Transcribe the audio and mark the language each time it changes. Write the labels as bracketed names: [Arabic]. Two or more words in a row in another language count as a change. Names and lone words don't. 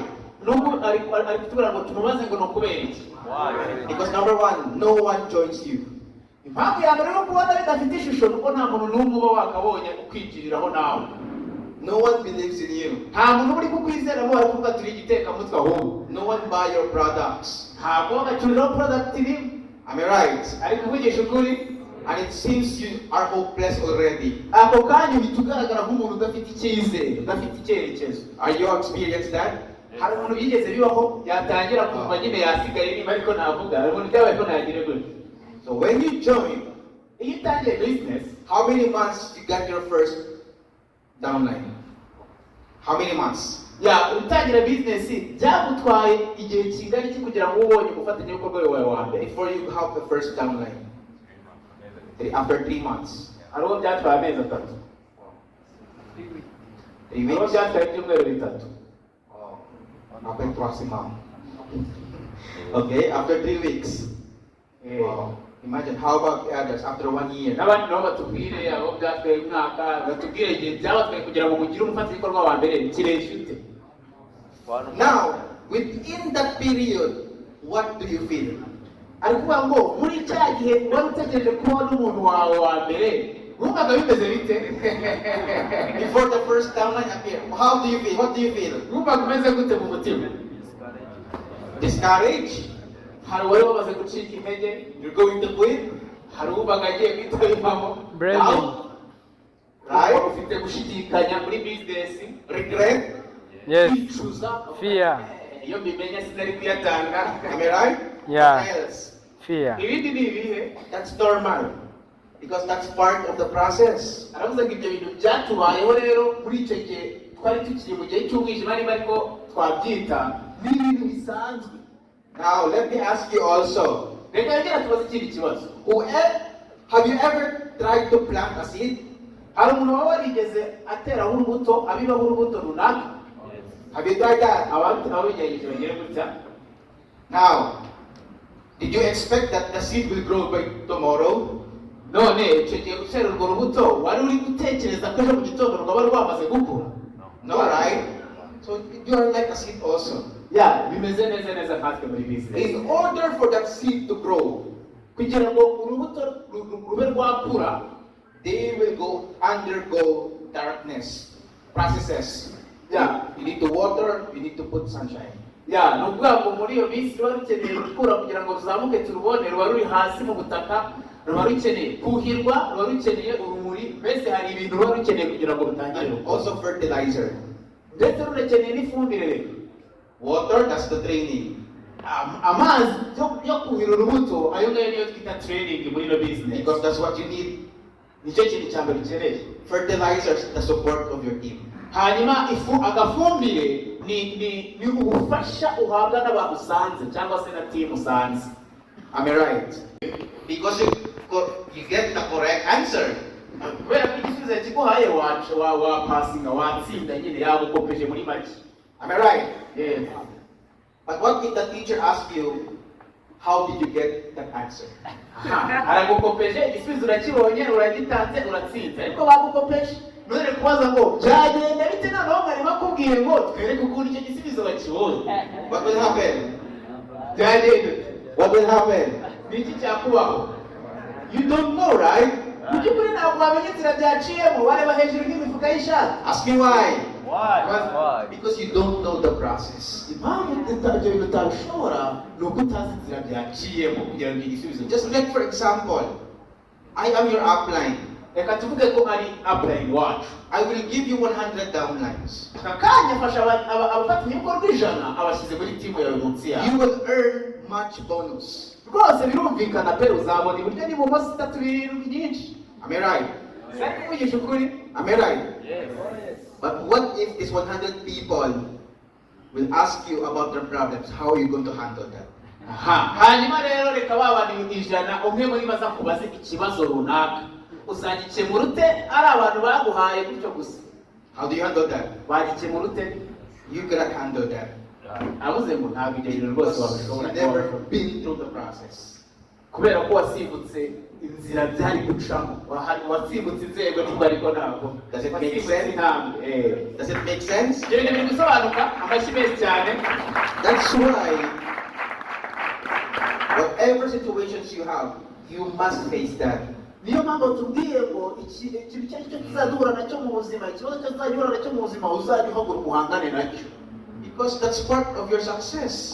[Kinyarwanda] Nubwo ari kutubwira ngo tumubaze ngo ni ukubera iki? [English] Because number one, no one joins you. [Kinyarwanda] Impamvu ya mbere yo kubona bidafite ishusho nuko nta muntu n'umwe uba wakabonye ukwinjiriraho nawe. [English] No one believes in you. [Kinyarwanda] Nta muntu uri kukwizera bo bari kuvuga turi igitekamutwe ahubwo. [English] No one buy your products. [Kinyarwanda] Ntabwo bagacuriraho product iri. [English] Am I right? [Kinyarwanda] Ari kuvugisha ukuri? [English] And it seems you are hopeless already. [Kinyarwanda] Ako kanya uhita ugaragara nk'umuntu udafite icyizere, udafite icyerekezo. [English] Are you experienced that? [Kinyarwanda] Hari umuntu byigeze bibaho yatangira kumva nyine yasigaye niba ariko navuga, hari umuntu byabaye ko nagire gutya. [English] So when you join, [Kinyarwanda] Iyo utangiye business, [English] how many months you got your first downline? How many months? [Kinyarwanda] utangira business byagutwaye igihe kingana iki kugira ngo ubonye umufatanyabikorwa wawe wa mbere? [English] Before you have the first downline. After 3 months. [Kinyarwanda] Hari uwo byatwaye amezi 3. 3 Hari uwo [English] weeks. [Kinyarwanda] byatwaye ibyumweru 3. [Indonesian] Apa yang terasa mam? [English] Okay, after 3 weeks. Wow. Imagine how about the others after 1 year? [Kinyarwanda] N'abandi nabo batubwire abo byatwaye umwaka, batubwire igihe byabatwaye kugira ngo mugire umufatanyabikorwa wa mbere kirekire. [English] Now, within that period, what do you feel? [Kinyarwanda] Ari kuvuga ngo muri cya gihe wari utegereje kubona umuntu wawe wa mbere, wumvaga bimeze bite? [English] Before the first downline appear, how do you feel? What do you feel? [Kinyarwanda] Wumvaga umeze gute mu mutima? [English] Discouraged? [Kinyarwanda] Hari uwari wamaze gucika intege? [English] You're going to quit? [Kinyarwanda] Hari uwumvaga agiye guhita bivamo? [English] Doubt? Right? [Kinyarwanda] Ufite gushidikanya muri business? [English] Regret? Yes. [Kinyarwanda] Kwicuza? [English] Fear. [Kinyarwanda] Iyo mbimenya sinari kuyatanga. [English] Am I right? Yeah. What else? Fear. [Kinyarwanda] Ibindi ni ibihe? [English] That's normal. Because that's part of the process. [Kinyarwanda] Aravuze ngo ibyo bintu byatubayeho rero muri icyo gihe twari tukiri mu gihe cy'umwijima niba ariko twabyita ni ibintu bisanzwe. [English] Now, let me ask you also. [Kinyarwanda] Reka yongera tubaze ikindi kibazo. [English] Have you ever tried to plant a seed? [Kinyarwanda] Hari umuntu waba warigeze ateraho urubuto, abibaho urubuto runaka? [English] Have you tried that? [Kinyarwanda] Abantu nabo bigerageje bagere gutya. [English] Now, Did you expect that the seed will grow by tomorrow? [Kinyarwanda] none icyo gihe gutera urwo rubuto wari uri gutekereza ko ejo mu gitondo rwaba rwamaze gukura? [English] No, right? So you are like a seed also. [Kinyarwanda] Ya bimeze neza nkatwe muri business. [English] In order for that seed to grow, [Kinyarwanda] kugira ngo urubuto rube rwakura, [English] they will undergo darkness processes. Yeah, you need to water, you need to put sunshine. [Kinyarwanda] ya ni ukuvuga ngo muri iyo minsi ruba rukeneye gukura kugira ngo ruzamuke turubone, ruba ruri hasi mu butaka, ruba rukeneye kuhirwa, ruba rukeneye urumuri, mbese hari ibintu ruba rukeneye kugira ngo rutangire. [English] And also fertilizer. [Kinyarwanda] Ndetse runakeneye n'ifumbire. [English] Water, that's the training. [Kinyarwanda] Amazi yo kuhira urubuto, ayo ngayo niyo twita training muri ino business. [English] Because that's what you need. [Kinyarwanda] Nicyo kintu cya mbere ukeneye. [English] Fertilizers, the support of your team. [Kinyarwanda] hanyuma agafumbire ni ubufasha uhabwa n'abantu usanze cyangwa se na team usanze. [English] Am I right? Because you get the correct answer. [Kinyarwanda] kubera ko igisubizo kiguhaye wa passinga watsinda nyine yagukopeje muri make. [English] Am I right? Yes. But what if the teacher asks you, how did you get that answer? [Kinyarwanda] aragukopeje igisubizo urakibonye uragitanze uratsinze, ariko bagukopeje none kubaza ngo byagenda bite noneho mwari bakubwiye ngo twereke ukuntu icyo gisubizo bakibonye. [English] What will happen? [Kinyarwanda] byagenda [English] What will happen? [Kinyarwanda] niki cyakubaho? [English] You don't know, right? [Kinyarwanda] mu by'ukuri ntabwo wamenya inzira byaciyemo, wareba hejuru nk'imifuka y'ishati. [English] Ask me why. Why? Because you don't know the process. [Kinyarwanda] impamvu ibyo bintu utabishobora ni uko utazi inzira byaciyemo kugira ngo igisubizo. [English] Just like, for example, I am your upline. [Kinyarwanda] reka tuvuge ko ari upline wacu. [English] I will give you 100 downlines. [Kinyarwanda] aka kanya afasha abafatanyabikorwa 100 abashyize muri timu yawe munsi yawe. [English] You will earn much bonus. [Kinyarwanda] rwose birumvikana pe uzabona iburyo n'ibumoso itatu birindwi nyinshi. [English] Am I right? [Kinyarwanda] sari kuvugisha ukuri. [English] Am I right? Yes. But what if these 100 people will ask you about their problems? How are you going to handle that? [Kinyarwanda] hanyuma rero reka babana 100 umwe muri baza kubaza ikibazo runaka, uzagikemura ute? ari abantu baguhaye gutyo gusa. [English] How do you handle that? [Kinyarwanda] wagikemura ute? [English] You cannot handle that. [Kinyarwanda] abuze ngo ntabwo ibyo bintu rwose [English] Because you [Kinyarwanda] wabishobora. [English] never been through the process. [Kinyarwanda] kubera ko wasimbutse inzira byari gucamo, wasimbutse inzego nibwo ariko ntabwo. [English] Does it make [Kinyarwanda] Wasimbutse [English] sense? [Kinyarwanda] intambwe. [English] Does it make sense? [Kinyarwanda] ibyo bintu biri gusobanuka, amashyi menshi cyane. [English] That's why whatever situations you have, you must face that. [Kinyarwanda] niyo mpamvu tubwiye ngo ikintu icyo ari cyo tuzahura nacyo mu buzima, ikibazo cyazahura nacyo mu buzima uzajya uhaguruka uhangane nacyo, [English] Because that's part of your success.